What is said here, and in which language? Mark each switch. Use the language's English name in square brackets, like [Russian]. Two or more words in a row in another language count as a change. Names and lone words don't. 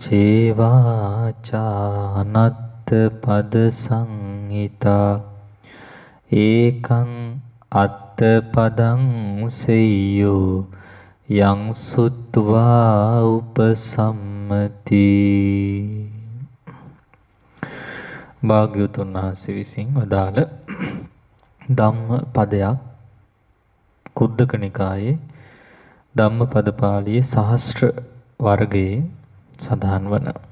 [Pali] චේවාචානත්ත පද සංහිතා ඒකං අත්ත පදං සෙය්‍යෝ යං සුත්වා උපසම්මති. [Sinhala] භාග්‍යවතුන් වහන්සේ විසින් වදාළ ධම්මපදයක් කුද්දක නිකායේ ධම්මපද පාළියේ සහස්‍ර වර්ගයේ සඳහන් වන